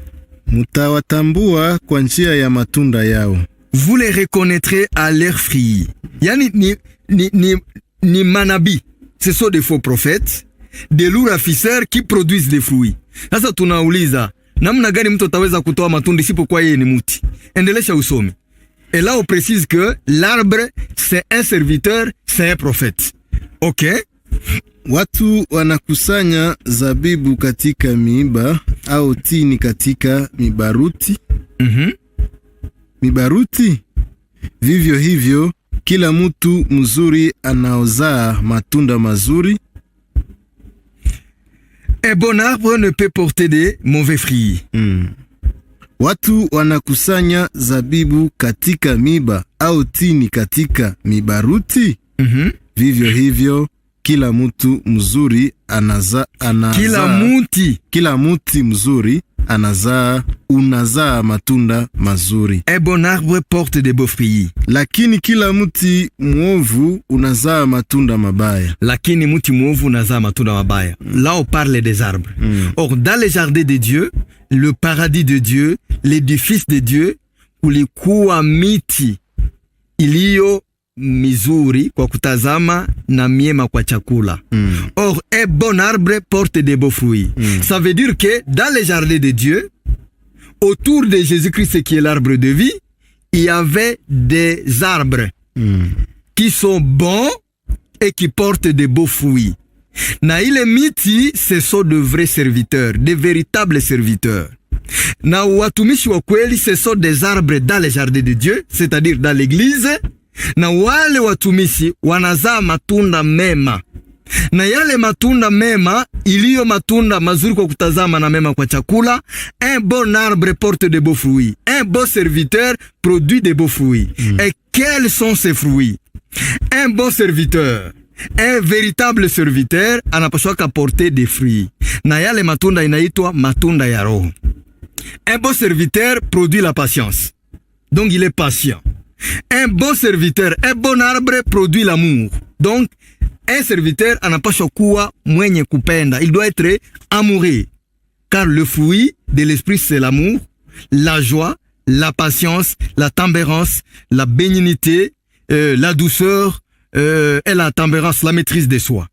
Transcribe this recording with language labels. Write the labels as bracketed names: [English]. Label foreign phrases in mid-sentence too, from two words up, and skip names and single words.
[Swahili] Mutawatambua kwa njia ya matunda yao. [French] Vous les reconnaîtrez à leurs fruits. [Swahili] Yani ni manabii. [French] Ce sont des faux prophètes, des loups ravisseurs qui produisent des fruits. [Swahili] Sasa tunauliza, namna gani mtu ataweza kutoa matunda isipokuwa yeye ni mti? Endelesha usome. [French] Et là on précise que l'arbre c'est un serviteur, c'est un prophète. OK? [Swahili] Watu wanakusanya zabibu katika miiba au tini katika mibaruti. Mibaruti? Vivyo hivyo kila mtu mzuri anaozaa matunda mazuri. [French] Un bon arbre ne peut porter des mauvais fruits. [Swahili] Watu wanakusanya zabibu katika miba au tini katika mibaruti. Vivyo hivyo kila mtu mzuri kila muti mzuri unazaa matunda mazuri. [French] Un bon arbre porte des beaux fruits. [Swahili] Lakini kila muti mwovu unazaa matunda mabaya. Lakini muti mwovu unazaa matunda mabaya. [French] Là on parle des arbres. Or dans les jardins de Dieu, le paradis de Dieu, l'édifice de Dieu, [Swahili] kulikuwa miti iliyo mizuri kwa kutazama na miema kwa chakula. [French] Or un bon arbre porte des beaux fruits. Ça veut dire que dans les jardins de Dieu, autour de Jésus-Christ qui est l'arbre de vie, il y avait des arbres qui sont bons et qui portent des beaux fruits. [Swahili] Na ile miti, [French] ce sont de vrais serviteurs, de véritables serviteurs. [Swahili] Na watumishi wa kweli, [French] ce sont des arbres dans les jardins de Dieu, c'est-à-dire dans l'église. [Swahili] Na wale watumishi wanazaa matunda mema. Na yale matunda mema, iliyo matunda mazuri kwa kutazama na mema kwa chakula. [French] Un bon arbre porte de beaux fruits. Un bon serviteur produit de beaux fruits. Et quels sont ces fruits? Un bon serviteur, un véritable serviteur anapaswa porter des fruits. [Swahili] Na yale matunda inaitwa matunda ya roho. [French] Un bon serviteur produit la patience. Donc il est patient. Un bon serviteur, un bon arbre produit l'amour. Donc un serviteur [Swahili] anapaswa kuwa mwenye kupenda. [French] Il doit être amoureux. Car le fruit de l'esprit c'est l'amour, la joie, la patience, la tempérance, la bénignité, la douceur, et la tempérance, la maîtrise de soi.